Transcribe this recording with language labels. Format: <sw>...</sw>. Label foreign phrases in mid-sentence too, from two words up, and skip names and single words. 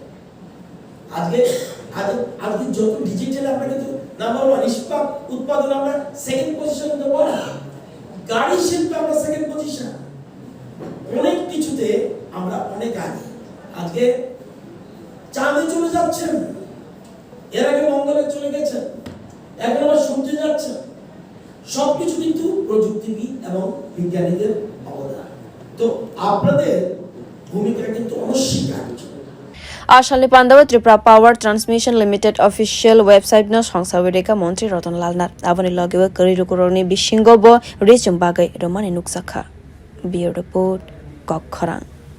<bn>আজকে যত ডিজিটাল আমরা কিন্তু নাম্বার 1 ইস্পাত উৎপাদন আমরা</bn> <en>second position in the world</en> <bn>গাড়ি শিল্পে আমরা</bn> <en>second position</en> <bn>অনেক কিছুতে আমরা অনেক আগে আজকে চাঁদে চলে যাচ্ছেন এর আগে মঙ্গলে চলে গেছেন এখন আমরা সূর্যে যাচ্ছেন সবকিছু কিন্তু প্রযুক্তিবিদ এবং বিজ্ঞানীদের অবদান তো আপনাদের ভূমিকা কিন্তু অনস্বীকার্য</bn> <trp>Ashalni Pandawa Tripura Power Transmission Limited</trp> <en>official website</en> <trp>no songsairwkha montri Ratanlal nath aboni logewe karirukuroni bishingo bo rwjak bagai romani nukjak kha. Bureau report kha.ah</trp>